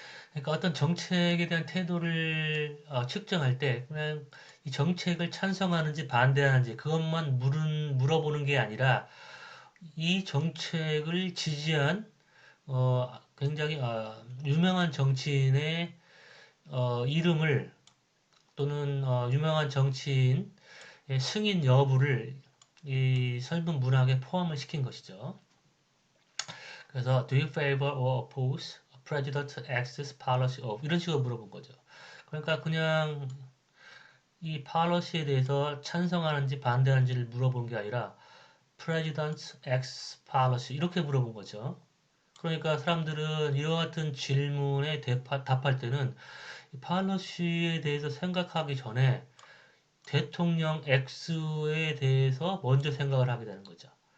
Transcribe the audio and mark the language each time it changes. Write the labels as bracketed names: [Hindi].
[Korean] 그러니까 어떤 정책에 대한 태도를 측정할 때 그냥 이 정책을 찬성하는지 반대하는지 그것만 물어보는 게 아니라 이 정책을 지지한 굉장히 유명한 정치인의 이름을 또는 유명한 정치인의 승인 여부를 이 설문 문항에 포함을 시킨 것이죠. 그래서 [English] Do you favor or oppose President X's policy of [Korean] 이런 식으로 물어본 거죠. 그러니까 그냥 이 policy에 대해서 찬성하는지 반대하는지를 물어본 게 아니라 [English] President X policy [Korean] 이렇게 물어본 거죠. 그러니까 사람들은 이와 같은 질문에 답할 때는 팔러시에 대해서 생각하기 전에 대통령 X에 대해서 먼저 생각을 하게 되는 거죠.